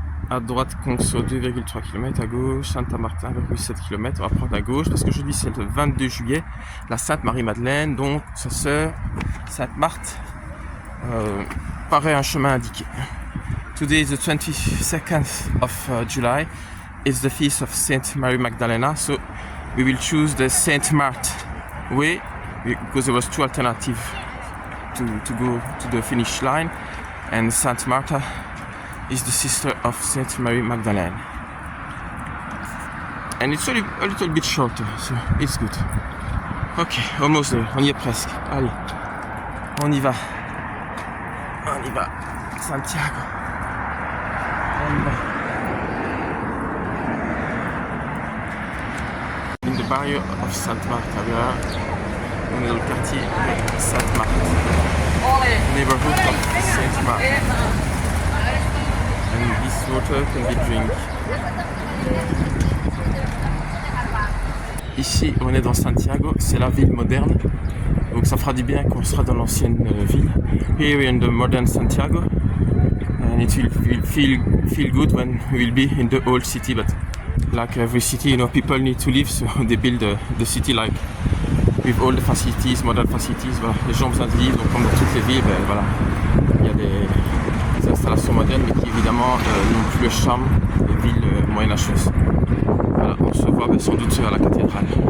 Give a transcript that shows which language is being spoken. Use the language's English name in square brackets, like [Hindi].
[French] À droite, Conso 2,3 km, à gauche, Saint-Martin 1,7 km. On va prendre à gauche parce qu'aujourd'hui c'est le 22 juillet, la Sainte-Marie-Madeleine, donc sa sœur Sainte-Marthe paraît un chemin indiqué. [English] Today is the 22nd of July. It's the feast of Saint Mary Magdalena, so we will choose the Saint Marthe way because there was two alternatives to go to the finish line, and Saint Martha is the sister of Saint Mary Magdalene. And it's a little bit shorter, so it's good. Ok, almost there, [French] on y est presque. Allez, on y va. On y va. Santiago. On y va. [English] In the barrio of Sainte Marthe, we are in the quartier de Sainte Marthe. Neighborhood of Sainte Marthe. And this water can be drink. [French] Ici, on est dans Santiago, c'est la ville moderne, donc ça fera du bien qu'on sera dans l'ancienne ville. [English] Here we're in the modern Santiago, and it will feel good when we will be in the old city. But like every city, you know, people need to live, so they build the city like with all the facilities, modern facilities. [French] Voilà, les gens ont besoin de vivre, donc comme dans toutes les villes, ben, voilà, il y a des installations modernes, mais qui évidemment n'ont plus le charme des villes moyenâgeuses. Voilà, on se voit sans doute à la cathédrale.